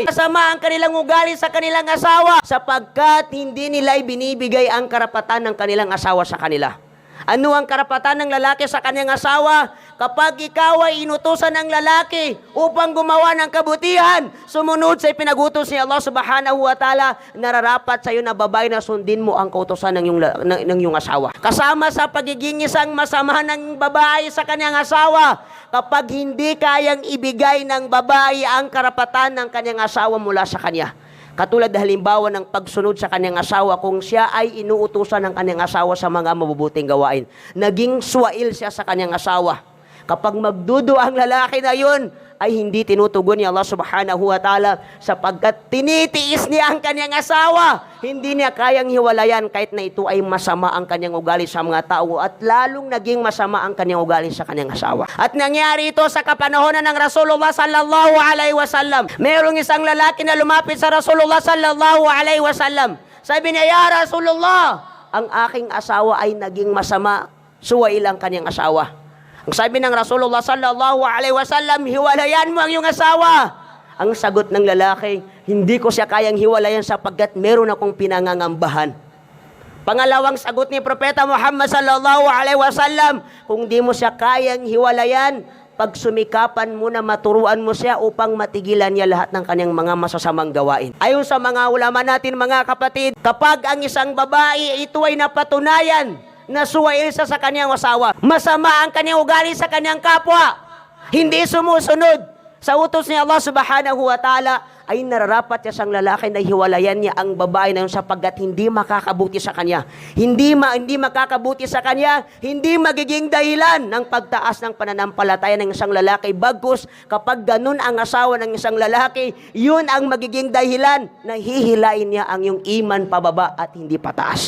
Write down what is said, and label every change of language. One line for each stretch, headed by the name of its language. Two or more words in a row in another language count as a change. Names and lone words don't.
Filipino: Masama ang kanilang ugali sa kanilang asawa sapagkat hindi nila ibinibigay ang karapatan ng kanilang asawa sa kanila. Ano ang karapatan ng lalaki sa kanyang asawa? Kapag ikaw ay inutusan ng lalaki upang gumawa ng kabutihan, sumunod sa ipinagutos ni Allah
Arabic: سبحانه وتعالى,
Filipino: nararapat sa iyo na babae na sundin mo ang kautusan ng iyong asawa. Kasama sa pagiging isang masama ng babae sa kanyang asawa, kapag hindi kayang ibigay ng babae ang karapatan ng kanyang asawa mula sa kanya. Katulad halimbawa ng pagsunod sa kanyang asawa, kung siya ay inuutusan ng kanyang asawa sa mga mabubuting gawain. Naging swail siya sa kanyang asawa. Kapag magdudu ang lalaki na yun, ay hindi tinutugon ni Allah
Arabic: سبحانه وتعالى
Filipino: sapagkat tinitiis niya ang kanyang asawa. Hindi niya kayang hiwalayan kahit na ito ay masama ang kanyang ugali sa mga tao at lalong naging masama ang kanyang ugali sa kanyang asawa. At nangyari ito sa kapanahonan ng Rasulullah
Arabic: صلى الله عليه وسلم.
Filipino: Mayroong isang lalaki na lumapit sa Rasulullah
Arabic: صلى الله عليه وسلم.
Filipino: Sabi niya,
Arabic: "يا رسول الله,
Filipino: ang aking asawa ay naging masama, suwail ang kanyang asawa." Ang sabi ng Rasulullah
Arabic: صلى الله عليه وسلم,
Filipino: "Hiwalayan mo ang iyong asawa." Ang sagot ng lalaki, "Hindi ko siya kayang hiwalayan sapagkat meron akong pinangangambahan." Pangalawang sagot ni Propeta Muhammad
Arabic: صلى الله عليه وسلم,
Filipino: "Kung di mo siya kayang hiwalayan, pagsumikapan mo na maturuan mo siya upang matigilan niya lahat ng kanyang mga masasamang gawain." Ayon sa mga ulama natin mga kapatid, kapag ang isang babae ito ay napatunayan na suwail siya sa kanyang asawa, masama ang kanyang ugali sa kanyang kapwa, hindi sumusunod sa utos ni Allah
Arabic: سبحانه وتعالى,
Filipino: ay nararapat siya sang lalaki na hiwalayan niya ang babae na yun sapagkat hindi makakabuti sa kanya. Hindi makakabuti sa kanya, hindi magiging dahilan ng pagtaas ng pananampalataya ng isang lalaki. Bagkus, kapag ganun ang asawa ng isang lalaki, yun ang magiging dahilan na hihilain niya ang iyong iman pababa at hindi pataas.